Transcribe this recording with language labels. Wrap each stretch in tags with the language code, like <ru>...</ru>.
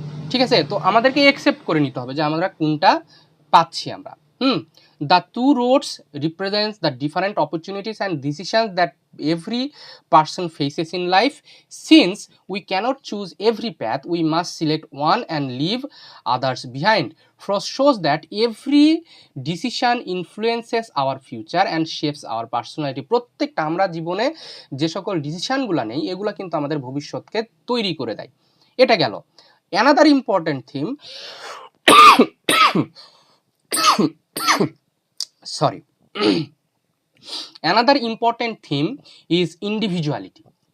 <bn>ঠিক আছে, তো আমাদেরকে একসেপ্ট করে নিতে হবে যে আমরা কোনটা পাচ্ছি আমরা।</bn> <en>The two roads represents the different opportunities and decisions that every person faces in life. Since we can't choose every path, we must select one and leave others behind. Frost shows that every decision influences our future and shapes our personality.</en> <bn>প্রত্যেকটা আমরা জীবনে যে সকল ডিসিশনগুলো নেই এগুলো কিন্তু আমাদের ভবিষ্যৎকে তৈরি করে দেয়। এটা গেল।</bn> <en>Another important theme sorry another important theme is individuality.</en>